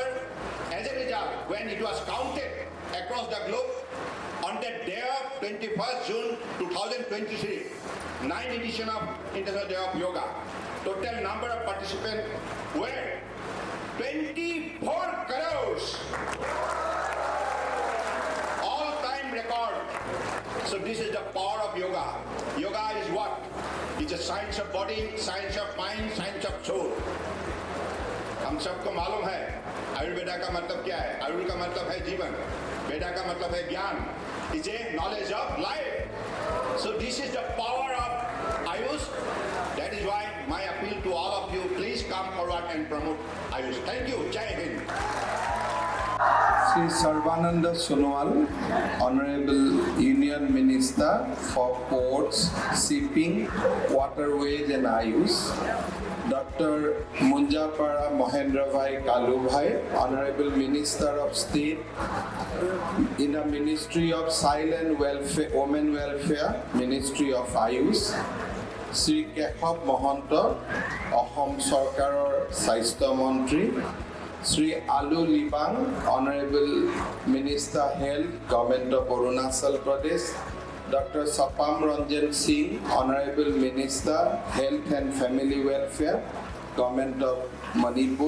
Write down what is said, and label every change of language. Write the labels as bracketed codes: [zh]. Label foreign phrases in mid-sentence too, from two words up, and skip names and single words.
[en] As a result, when it was counted across the globe, on that day of 21st June 2023, 9th edition of International Day of Yoga, total number of participants were 24 crores. All-time record. So this is the power of yoga. Yoga is what? It's a science of body, science of mind, science of soul. [hi] हम सबको मालूम है आयुर्वेदा का मतलब क्या है। आयुर्वेद का मतलब है जीवन, वेदा का मतलब है ज्ञान। [en] It's a knowledge of life. So this is the power of Ayush. That is why my appeal to all of you, please come forward and promote Ayush. Thank you. [hi] Jai Hind. [en] Sri Sarbananda Sonowal, Honorable Union Minister for Ports, Shipping, Waterways and Ayush. Dr. Munjapara Mohendravai Kalubhai, Honorable Minister of State in the Ministry of Silent Welfare, Women Welfare, Ministry of Ayush. [as] Sri Kekhab Mohanto, অসম চৰকাৰৰ স্বাস্থ্য মন্ত্ৰী. [en] Sri Alu Libang, Honorable Minister Health, Government of Arunachal Pradesh. Dr. Sapam Ranjan Singh, Honorable Minister Health and Family Welfare, Government of Manipur.